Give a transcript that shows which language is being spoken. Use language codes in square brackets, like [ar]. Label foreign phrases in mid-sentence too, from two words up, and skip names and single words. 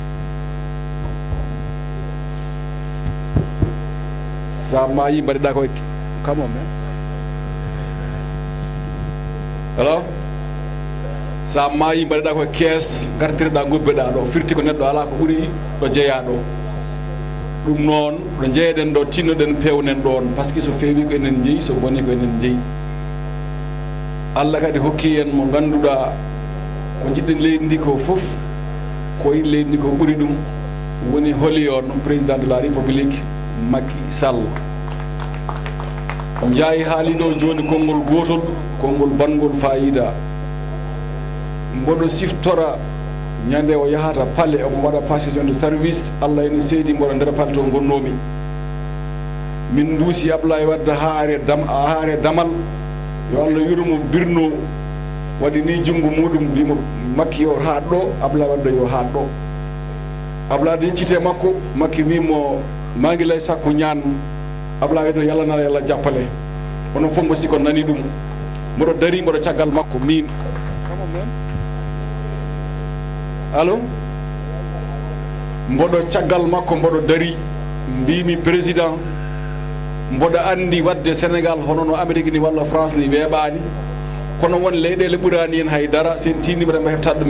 [ff] sa maayi mbaɗiɗa koye kamo men alors sa maayi mbaɗiɗa koye kees gartireɗa gobbeɗa ɗo firti ko neɗɗo ala ko ɓuri ɗo jeeya ɗo ɗum noon ɗo jeeyaɗen ɗo tinnoɗen pewnen ɗon [fr] par ce que [ff] so feewi ko enen jeeyi so boni ko enen jeeyi Allah kadi hokki en mo ganduɗa ko jiɗɗen leydi ndi ko fof koye leydi ndi ko ɓuri ɗum woni holi on [fr] président de la république [ff] Macky Sall jaayi haali ɗo joni konngol gotol konngol bangol fayida mboɗo siftora ñande o yahata paale omo waɗa [fr] passation de [ff] service Allah ene seedi mboɗo nder paale to gonnomi min duusi Ablaye Wade haare damal yo Allah yurumo birno waɗi ni junngo muɗum mbimo Macky yo haat ɗo Ablaye Wade yo haat ɗo Ablaye Wade yeccite makko Macky wimo mangi lay sakku ñaan Ablaye Wade yallanala yalla jappale onon fof mo siko nani ɗum mboɗo dari mboɗo caggal makko min allo mboɗo caggal makko mboɗo dari mbimi président mboɗo andi wadde Sénégal hono no Amérique ni walla France ni weeɓani kono won leyɗele ɓurani en haydara sen tinniɓe ɗema heɓtat ɗumen